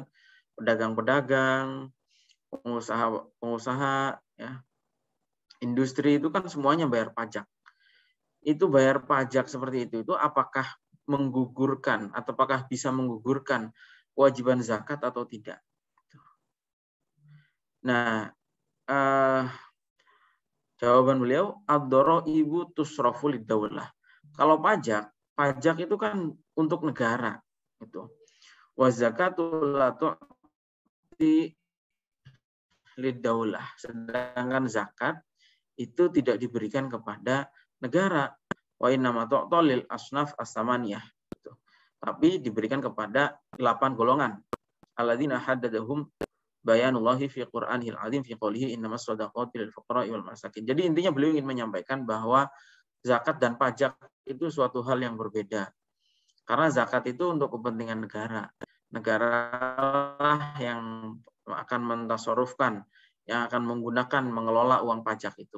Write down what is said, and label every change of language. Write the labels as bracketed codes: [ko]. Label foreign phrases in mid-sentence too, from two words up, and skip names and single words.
[id] Pedagang-pedagang, pengusaha ya, industri itu kan semuanya bayar pajak. Itu bayar pajak seperti itu apakah menggugurkan atau apakah bisa menggugurkan kewajiban zakat atau tidak? Nah, jawaban beliau, [ar] الضرائب تصرف للدولة. [id] Kalau pajak itu kan untuk negara. [ar] Itu. والزكاة لا تعطى للدولة. [id] Sedangkan zakat itu tidak diberikan kepada negara. [ar] وإنما تعطى للأصناف الثمانية. [id] Tapi diberikan kepada 8 golongan. [ar] الذين حددهم بيان الله في القرآن العظيم في قوله إنما الصدقات للفقراء والمساكين. [id] Jadi intinya beliau ingin menyampaikan bahwa zakat dan pajak itu suatu hal yang berbeda. Karena zakat itu untuk kepentingan negara. Negara yang akan mentasarufkan, yang akan menggunakan, mengelola uang pajak itu.